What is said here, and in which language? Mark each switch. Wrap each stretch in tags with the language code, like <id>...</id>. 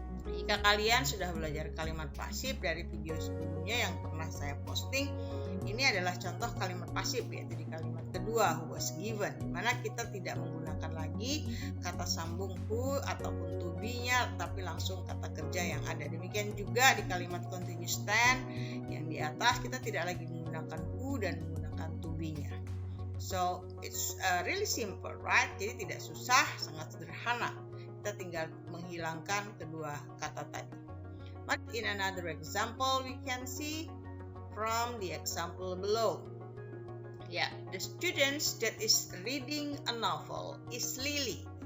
<id>Jika kalian sudah belajar kalimat pasif dari video sebelumnya yang pernah saya posting, ini adalah contoh kalimat pasif, yaitu di kalimat kedua who was given, di mana kita tidak menggunakan lagi kata sambung who ataupun to be-nya, tapi langsung kata kerja yang ada. Demikian juga di kalimat continuous tense yang di atas, kita tidak lagi menggunakan who dan menggunakan to be-nya.</id> <en>So it's really simple, right?</en> <id>Jadi tidak susah, sangat sederhana. Kita tinggal menghilangkan kedua kata tadi.</id> <en>But in another example, we can see from the example below. The students that is reading a novel is Lily.</en>